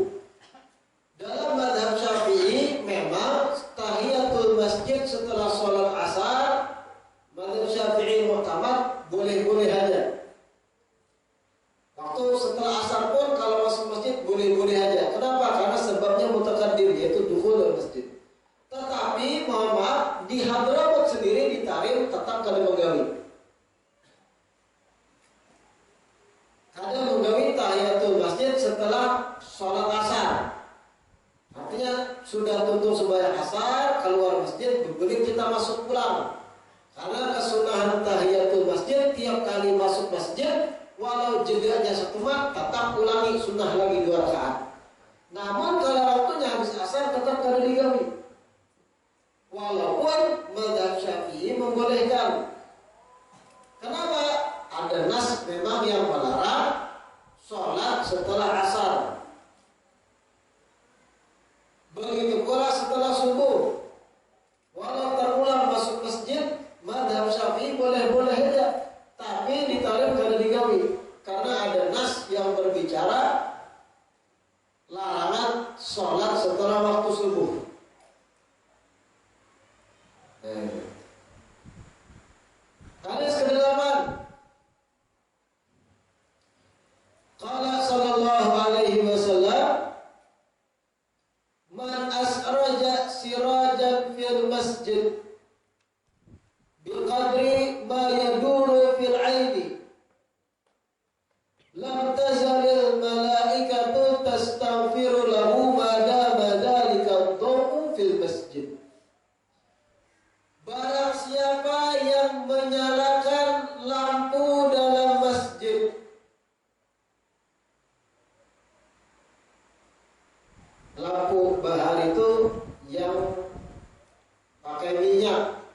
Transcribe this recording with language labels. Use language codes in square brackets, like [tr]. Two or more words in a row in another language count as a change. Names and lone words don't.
[id] Dalam mazhab Syafi'i memang tahiyatul masjid setelah sholat asar, mazhab Syafi'i mu'tamad boleh-boleh aja. Waktu setelah asar pun kalau masuk masjid boleh-boleh aja. Kenapa? Karena sebabnya mutaqaddim, yaitu dukhul masjid. Tetapi mohon maaf, di Hadramaut sendiri ditarim tetap [bjn] kada menggawi. [id] Ada menggawi tahiyatul masjid setelah sholat asar. Artinya sudah tutup sembahyang asar, keluar masjid, begitu kita masuk pulang. Karena kesunahan tahiyatul masjid, tiap kali masuk masjid, walau jedanya 1 mat, tetap ulangi sunnah lagi 2 rakaat. Namun kalau waktunya habis asar tetap [bjn] kada digawi. [id] Walaupun mazhab Syafi'i membolehkan. Kenapa? Ada nas memang yang melarang sholat setelah asar. Begitu pula setelah subuh. Walau terulang masuk masjid, mazhab Syafi'i boleh-boleh aja, tapi ditarim [bjn] kada digawi. [id] Karena ada nas yang berbicara larangan sholat setelah waktu subuh. Hadis ke-8. [ar] قال صلى الله عليه وسلم، من أسرج سراجا في المسجد بقدر ما يدور في العين لم تزل الملائكة تستغفر له ما دام ذلك الضوء في المسجد. [id] Barang siapa yang menyalakan lampu dalam masjid, lampu bahar itu yang pakai minyak.